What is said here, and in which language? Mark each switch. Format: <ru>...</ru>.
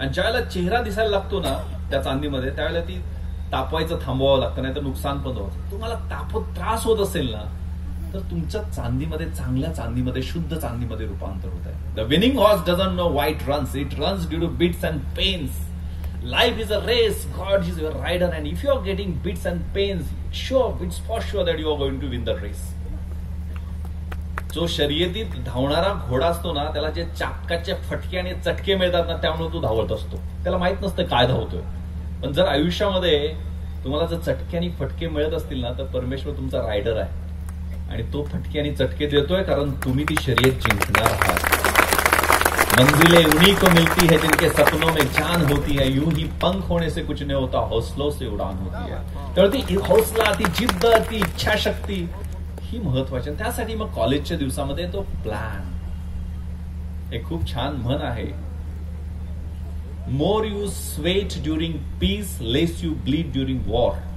<mr>आणि ज्या वेळेला चेहरा दिसायला लागतो ना त्या चांदीमध्ये, त्यावेळेला ती तापवायचं थांबवावं लागतं, नाही तर नुकसान पण होतं. तुम्हाला तापत त्रास होत असेल ना तर तुमच्या चांदीमध्ये, चांगल्या चांदीमध्ये, शुद्ध चांदीमध्ये रूपांतर होत आहे.</mr> <en>The winning horse doesn't know why it runs. It runs due to bits and pains. Life is a race. God is your rider, and if you are getting bits and pains, it's for sure that you are going to win the race.</en> <mr>जो शर्यतीत धावणारा घोडा असतो ना, त्याला जे चाकाचे फटके आणि चटके मिळतात ना, त्यामुळे तो धावत असतो. त्याला माहित नसतं काय धावतोय. पण जर आयुष्यामध्ये तुम्हाला जर चटके आणि फटके मिळत असतील ना, तर परमेश्वर तुमचा रायडर आहे आणि तो फटके आणि चटके देतोय कारण तुम्ही ती शर्यत जिंकणार आहात.</mr> <hi>मंजिलें उन्हीं को मिलती है जिनके सपनों में जान होती है. यूं ही पंख होने से कुछ नहीं होता, हौसलों से उड़ान होती है.</hi> <mr>त्यामुळे ती हौसला, ती जिद्द, ती इच्छाशक्ती ही महत्वाची. त्यासाठी मग कॉलेजच्या दिवसामध्ये तो प्लॅन. एक खूप छान म्हण आहे,</mr> <en>More you sweat during peace, less you bleed during war.</en>